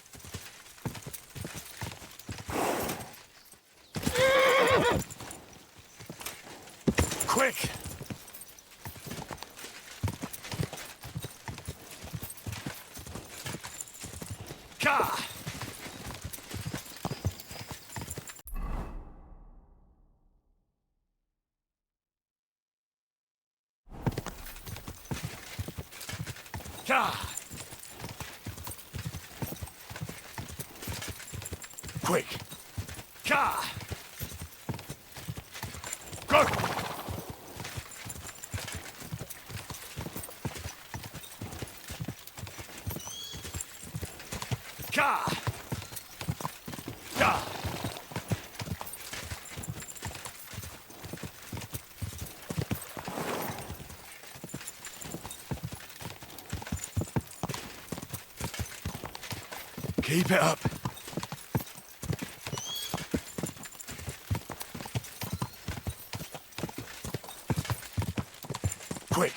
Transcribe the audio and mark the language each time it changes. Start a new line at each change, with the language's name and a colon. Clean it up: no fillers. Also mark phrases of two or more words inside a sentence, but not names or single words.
English: Quick! Ka! Ka! Quick! Ka! Go! Ka! Ka! Keep it up. Quick!